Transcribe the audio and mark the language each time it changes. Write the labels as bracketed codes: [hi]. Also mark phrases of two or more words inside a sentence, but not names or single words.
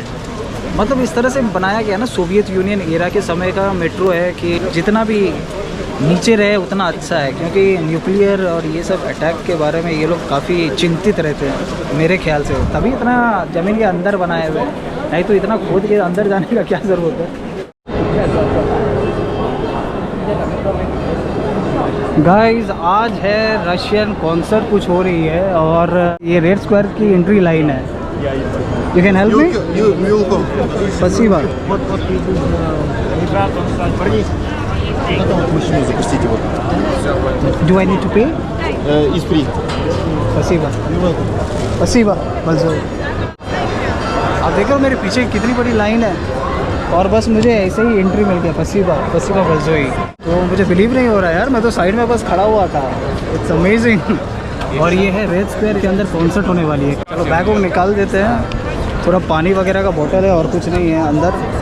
[hi] मतलब इस तरह से बनाया गया ना, सोवियत यूनियन एरा के समय का मेट्रो है कि जितना भी नीचे रहे उतना अच्छा है, क्योंकि न्यूक्लियर और ये सब अटैक के बारे में ये लोग काफ़ी चिंतित रहते हैं मेरे ख्याल से, तभी इतना ज़मीन के अंदर बनाए हुए हैं, नहीं तो इतना खोद के अंदर जाने का क्या ज़रूरत है। गाइस आज है [en] Russian concert [hi] कुछ हो रही है और ये रेड स्क्वायर की [en] entry line [hi] है। [en] You can help me? [ru] спасибо. Мужчину запустите вот. [en] Do I need to pay? Из free. [ru] спасибо. спасибо. Большое. [hi] आप देखो मेरे पीछे कितनी बड़ी लाइन है और बस मुझे ऐसे ही एंट्री मिल गया। [ru] Спасибо большое. [hi] तो मुझे बिलीव नहीं हो रहा यार, मैं तो साइड में बस खड़ा हुआ था। [en] It's amazing. [hi] और ये है रेड स्क्वायर के अंदर कॉन्सर्ट होने वाली है। चलो बैग को निकाल देते हैं, थोड़ा पानी वगैरह का बोतल है और कुछ नहीं है अंदर।